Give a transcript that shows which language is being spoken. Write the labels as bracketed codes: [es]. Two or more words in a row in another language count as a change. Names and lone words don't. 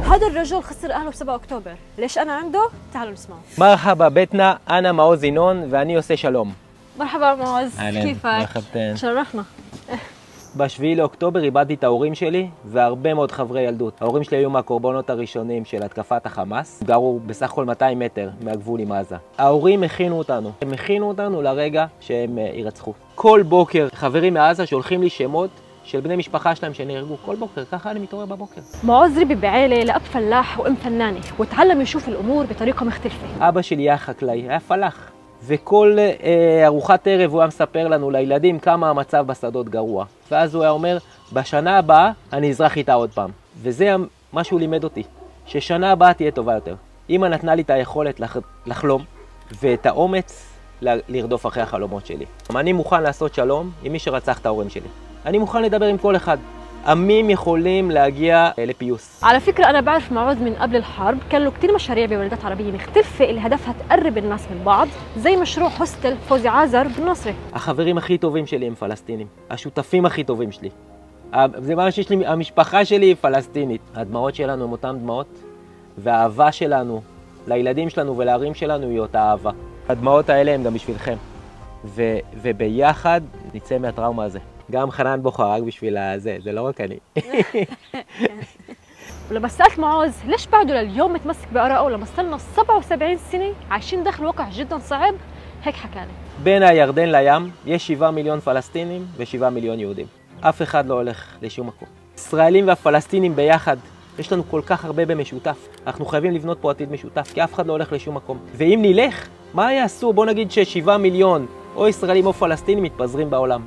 [ar] هذا الرجل خسر أهله ب7 أكتوبر، ليش أنا عنده؟ تعالوا نسمعه. مرحبا بيتنا، أنا [he] מעוז ינון ואני עושה שלום. [ar] مرحبا معوز، كيفك؟ מרחבתן. شرفنا. [he] ב7 לאוקטובר איבדתי את ההורים שלי והרבה מאוד חברי ילדות. ההורים שלי היו מהקורבנות הראשונים של התקפת החמאס. גרו בסך הכל 200 מטר מהגבול עם עזה. ההורים הכינו אותנו. הם הכינו אותנו לרגע שהם יירצחו. כל בוקר חברים מעזה שולחים לי שמות של בני משפחה שלהם שנהרגו. כל בוקר, ככה אני מתעורר בבוקר. [ar] معوز ربي بعيلة لأب فلاح وأم فنانة وتعلم يشوف الأمور بطريقة مختلفة. [he] אבא שלי היה חקלאי, היה פלח. וכל ארוחת ערב הוא היה מספר לנו לילדים כמה המצב בשדות גרוע. ואז הוא היה אומר, בשנה הבאה אני אזרח איתה עוד פעם. וזה מה שהוא לימד אותי, ששנה הבאה תהיה טובה יותר. אמא נתנה לי את היכולת לחלום ואת האומץ לרדוף אחרי החלומות שלי. אני מוכן לעשות שלום עם מי שרצח את ההורים שלי. אני מוכן לדבר עם כל אחד. עמים יכולים להגיע לפיוס. [ar] على فكرة أنا بعرف معوز من قبل الحرب كان له كتير مشاريع ببلدات عربية مختلفة اللي هدفها تقرب الناس من بعض زي مشروع هوستل فوزي عازر بالنصرة. [he] החברים הכי טובים שלי הם פלסטינים. השותפים הכי טובים שלי. זה מה שיש לי, המשפחה שלי היא פלסטינית. הדמעות שלנו הם אותן דמעות, והאהבה שלנו לילדים שלנו ולערים שלנו היא אותה אהבה. הדמעות האלה הם גם בשבילכם. וביחד נצא מהטראומה הזה. גם חנן בוכה רק בשביל זה, זה לא רק אני. [ar] ولما سألت معوز ليش بعده لليوم متمسك بآرائه لما صرنا 77 سنة عايشين داخل واقع جدا صعب هيك حكالي. [he] בין הירדן לים יש 7 מיליון פלסטינים ו7 מיליון יהודים. אף אחד לא הולך לשום מקום. ישראלים והפלסטינים ביחד, יש לנו כל כך הרבה במשותף. אנחנו חייבים לבנות פה עתיד משותף, כי אף אחד לא הולך לשום מקום. ואם נלך, מה יעשו? בוא נגיד ש7 מיליון או ישראלים או פלסטינים מתפזרים בעולם.